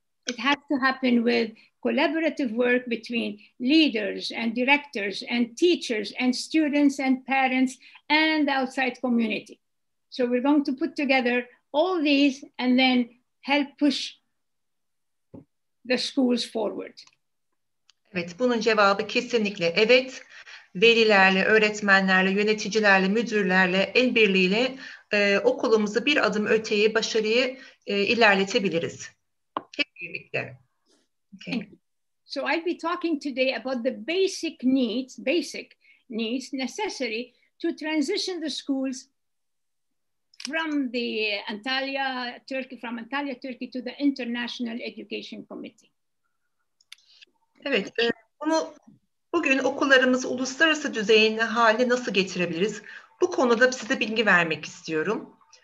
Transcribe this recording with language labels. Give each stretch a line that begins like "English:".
English: It has to happen with collaborative work between leaders and directors and teachers and students and parents and the outside community. So we're going to put together all these and then help push the schools forward.
Turkish: Evet, bunun cevabı kesinlikle evet. Velilerle, öğretmenlerle, yöneticilerle, müdürlerle, el birliğiyle okulumuzu bir adım öteye, başarıyı ilerletebiliriz. Hep birlikte. Okay.
English: So I'll be talking today about the basic needs necessary to transition the schools from the Antalya, Turkey to the International Education Committee.
Turkish: Evet, bugün okullarımızı uluslararası düzeyin haline nasıl getirebiliriz? Bu konuda size bilgi vermek istiyorum.